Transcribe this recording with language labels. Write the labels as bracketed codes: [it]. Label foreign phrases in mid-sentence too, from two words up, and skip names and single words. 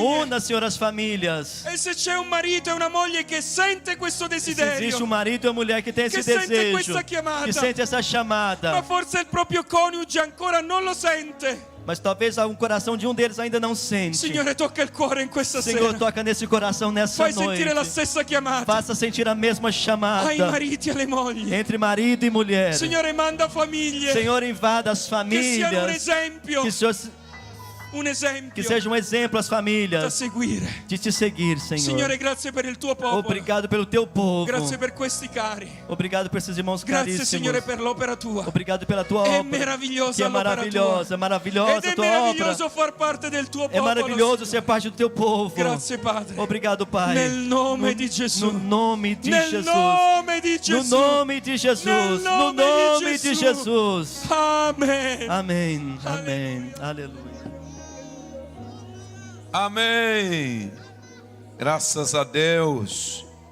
[it] Una, [pt] Senhor, as famílias. [it] E se c'è un marito e una moglie che sente questo [pt] Se existe [it] desiderio, [pt] marido e mulher que tem esse Que sente desejo, [it] questa chiamata. [pt] que sente essa [it] ma [pt] chamada, [it] forse il proprio coniuge ancora non lo sente, [pt] Mas talvez um coração de um deles ainda não sente. [it] Signore, tocca il cuore in questa [pt] Senhor, [it] sera. [pt] toca nesse coração nessa [it] Fai [pt] noite. [it] sentire la stessa chiamata [pt] Faça sentir a mesma chamada [it] ai mariti e alle mogli. [pt] entre marido e mulher. [it] Signore, manda famiglie [pt] Senhor, invada as [it] che siano un [pt] famílias. [it] esempio, [pt] Que, Senhor, [it] un [pt] que [it] esempio [pt] seja um exemplo às [it] da [pt] famílias [it] seguire. [pt] de te seguir, Senhor. [it] Signore, grazie per il tuo popolo. [pt] Obrigado pelo teu povo. [it] Grazie per questi cari. [pt] Obrigado por esses irmãos [it] Grazie, [pt] caríssimos. [it] Signore, per l'opera tua. [pt] Obrigado pela tua [it] È [pt] obra. [it] meravigliosa [pt] Que é [it] l'opera [pt] maravilhosa, [it] tua. [pt] maravilhosa [it] Ed [pt] a [it] è [pt] tua obra. [it] meraviglioso far parte del tuo [pt] É [it] popolo. [pt] maravilhoso ser parte do teu povo. [it] Grazie, Padre. [pt] Obrigado, Pai. [it] Nel nome di Gesù. [pt] No nome de [it] Nel [pt] Jesus. [it] nome di [pt] No [it] Gesù. [pt] nome de Jesus. [it] Nel [pt] No [it] nome [pt] nome [it] di [pt] de Jesus. [it] Amen. [pt] Amém. Amém. Aleluia. Amém. Graças a Deus.